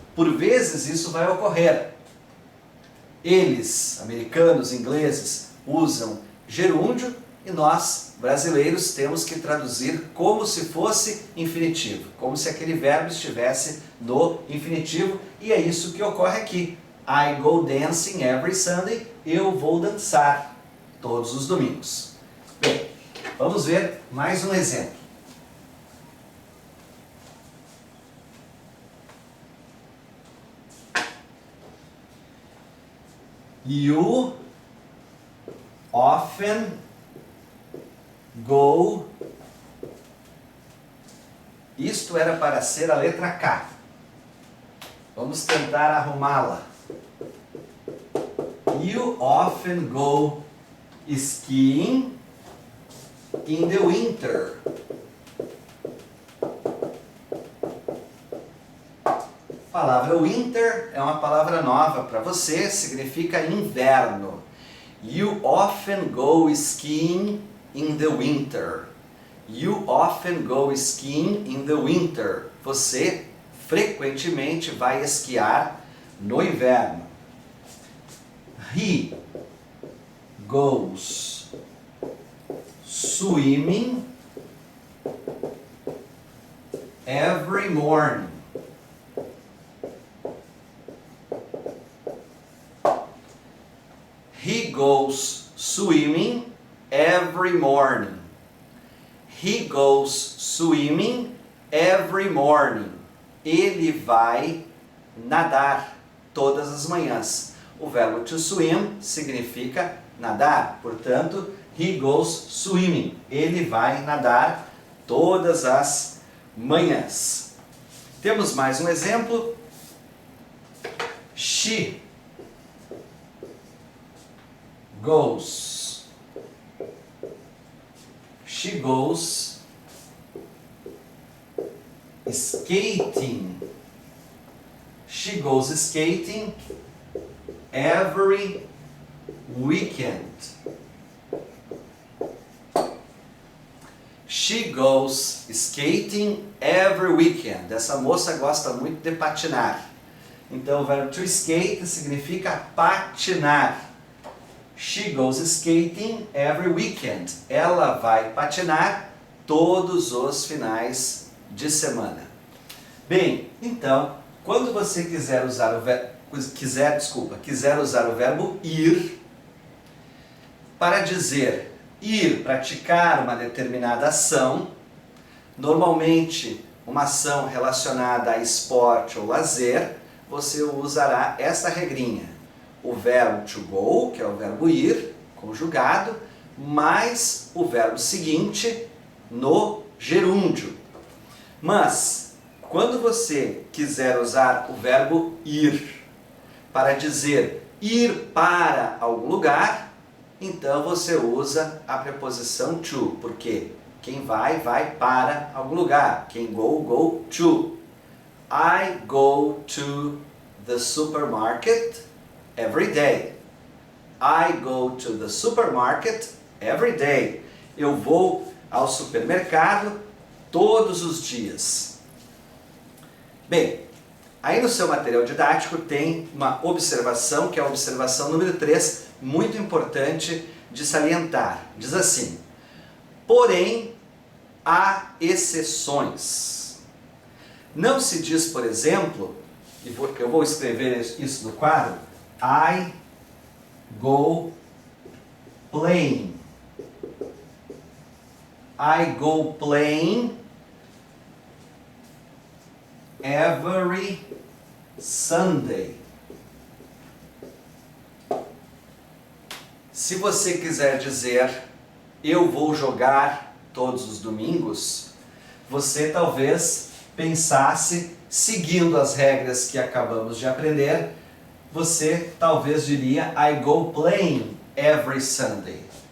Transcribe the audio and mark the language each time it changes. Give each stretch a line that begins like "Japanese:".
Portuguese: Por vezes isso vai ocorrer. Eles, americanos, ingleses, usam gerúndio e nós, brasileiros, temos que traduzir como se fosse infinitivo, como se aquele verbo estivesse no infinitivo, e é isso que ocorre aqui.
English: I go dancing every Sunday.
Portuguese: Eu vou dançar todos os domingos. Bem, vamos ver mais um exemplo.
English: You often go
Portuguese: Isto era para ser a letra K. Vamos tentar arrumá-la.
English: You often go skiing in the winter.
Portuguese: A palavra winter é uma palavra nova para você, significa inverno.
English: You often go skiing in the winter. You often go skiing in the winter.
Portuguese: Você frequentemente vai esquiar no inverno.
English: He goes swimming every morning. He goes swimming every morning. He goes swimming every morning.
Portuguese: Ele vai nadar todas as manhãs. O verbo to swim significa nadar. Portanto,
English: he goes swimming.
Portuguese: Ele vai nadar todas as manhãs. Temos mais um exemplo.
English: She goes. She goes skating. She goes skating every weekend. She goes skating every weekend.
Portuguese: Essa moça gosta muito de patinar. Então o verbo to skate significa patinar.
English: She goes skating every weekend.
Portuguese: Ela vai patinar todos os finais de semana. Bem, então, quando você quiser usar o verbo, quiser usar o verbo ir para dizer ir praticar uma determinada ação, normalmente uma ação relacionada a esporte ou lazer, você usará essa regrinha. O verbo to go, que é o verbo ir, conjugado, mais o verbo seguinte no gerúndio. Mas, quando você quiser usar o verbo ir para dizer ir para algum lugar, então você usa a preposição to, porque quem vai, vai para algum lugar. Quem
English: go, go to. I go to the supermarket every day. I go to the supermarket every day.
Portuguese: Eu vou ao supermercado todos os dias. Bem, aí no seu material didático tem uma observação, que é a observação número 3, muito importante de salientar. Diz assim: porém, há exceções. Não se diz, por exemplo, eu vou escrever isso no quadro,
English: I go playing. I go playing every Sunday.
Portuguese: Se você quiser dizer eu vou jogar todos os domingos, você talvez pensasse, seguindo as regras que acabamos de aprender, você talvez diria
English: I go playing every Sunday.